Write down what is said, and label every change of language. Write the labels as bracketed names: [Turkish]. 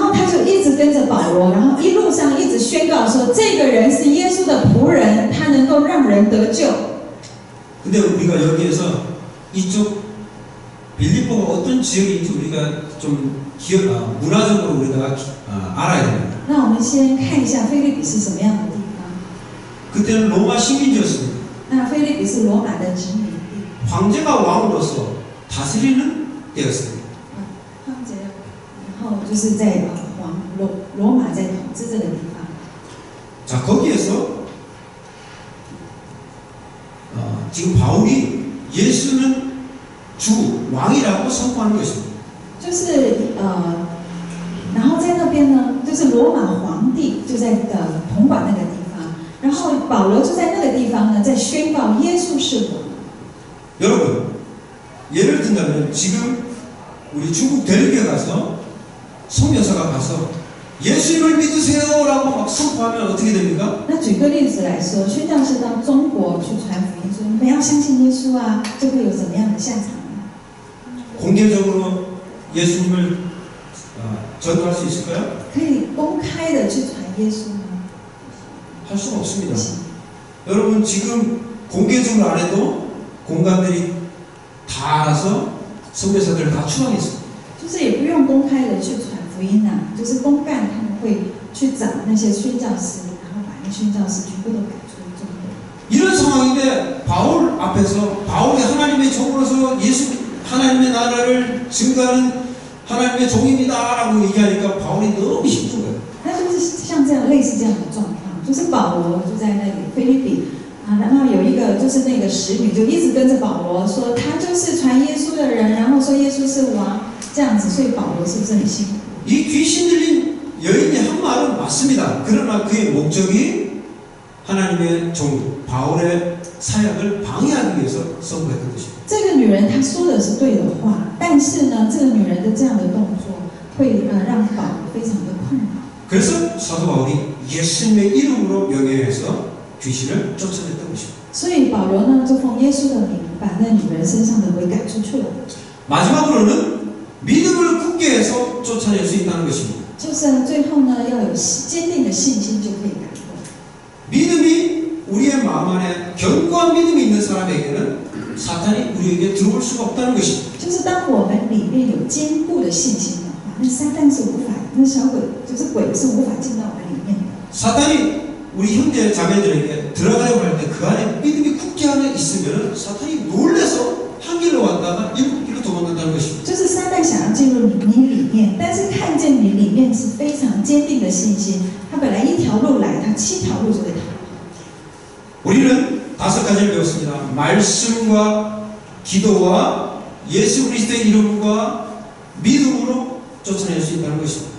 [Chinese] 就一直跟着保罗，然后一路上一直宣告说，这个人是耶稣的仆人，他能够让人得救。 [Korean] 근데 우리가 여기에서 이쪽 빌립보가 어떤 지역인지 우리가 좀 문화적으로 우리가 알아야 됩니다. [Chinese] 那我们先看一下菲律比是什么样的地方。 [Korean] 그때는 로마 식민지였습니다. [Chinese] 那菲律比是罗马的殖民地， [Korean] 황제가 왕으로서 다스리는 때였습니다. [Chinese] 황제，然后就是在罗马在统治这个地方。 [Korean] 자, 거기에서 지금 바울이 예수는 주 왕이라고 선포하는 것입니다. [Chinese] 就是然后在那边呢，就是罗马皇帝就在统管那个地方，然后保罗就在那个地方呢，在宣告耶稣是王。 [Korean] 여러분, 예를 든다면 지금 우리 중국 대륙에 가서 성교사가 가서 예수님을 믿으세요라고 막 선포하면 어떻게 됩니까? [Chinese] 那举个例子来说，宣教士到中国去传福音，说你们要相信耶稣啊，就会有怎么样的下场呢？ [Korean] 공개적으로 예수님을 전도할 수 있을까요? [Chinese] 可以公开的去传耶稣吗？ [Korean] 할 수가 없습니다. 여러분 지금 공개적으로 안 해도 공간들이 다 알아서 선교사들을 다 추방했어요. [Chinese] 就是也不用公开的去传福音啊，就是公干他们会去找那些宣教师，然后把那宣教师全部都赶出中国。 [Korean] 이런 상황인데 바울 앞에서 바울이 하나님의 종으로서 예수 하나님의 나라를 증거하는 하나님의 종입니다라고 얘기하니까 바울이 너무 힘든 거예요. [Chinese] 那就是像这样类似这样的状况，就是保罗就在那里菲律比啊，然后有一个就是那个使女就一直跟着保罗说，他就是传耶稣的人，然后说耶稣是王这样子，所以保罗是不是很辛苦？ [Korean] 이 귀신 들린 여인이 한 말은 맞습니다. 그러나 그의 목적이 하나님의 종 바울의 사역을 방해하기 위해서 선포했던 것입니다. [Chinese] 这个女人她说的是对的话，但是呢，这个女人的这样的动作会让保罗非常的困扰。 [Korean] 그래서 사도 바울이 예수님의 이름으로 명예해서 귀신을 쫓아냈던 것입니다. [Chinese] 所以保罗呢就奉耶稣的名把那女人身上的鬼赶出去了。 [Korean] 마지막으로는 믿음을 굳게 해서 쫓아낼 수 있다는 것입니다. [Chinese] 就是最后呢要有坚定的信心就可以赶鬼。 [Korean] 믿음이 우리의 마음 안에 견고한 믿음이 있는 사람에게는 사탄이 우리에게 들어올 수가 없다는 것입니다. [Chinese] 就是当我们里面有坚固的信心的话，那撒旦是无法，那小鬼就是鬼是無法进到我们里面的。 [Korean] 사탄이 우리 형제 자매들에게 들어가려고 할 때 그 안에 믿음이 굳게 안에 있으면 사탄이 놀래서 한 길로 왔다가 일곱 길로 도망간다는 것입니다. [Chinese] 就是撒旦想要进入你里面，但是看见你里面是非常坚定的信心，他本来一条路来，他7条路就会逃。 [Korean] 우리는 5가지를 배웠습니다. 말씀과 기도와 예수 그리스도의 이름과 믿음으로 쫓아낼 수 있다는 것입니다.